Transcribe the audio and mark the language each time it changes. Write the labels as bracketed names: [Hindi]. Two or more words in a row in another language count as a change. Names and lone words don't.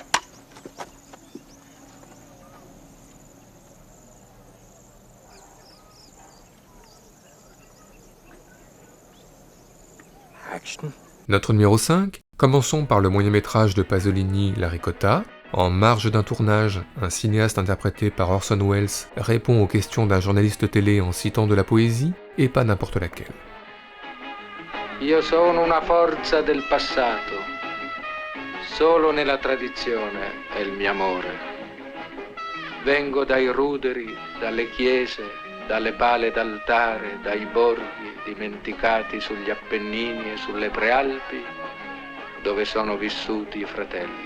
[French] Notre numéro 5, commençons par le moyen-métrage de Pasolini, La Ricotta. En marge d'un tournage, un cinéaste interprété par Orson Welles répond aux questions d'un journaliste télé en citant de la poésie, et pas n'importe laquelle. [Italian] Io sono una forza del passato, solo nella tradizione è il mio amore. Vengo dai ruderi, dalle chiese, dalle pale d'altare, dai borghi dimenticati sugli Appennini e sulle Prealpi, dove sono vissuti i fratelli.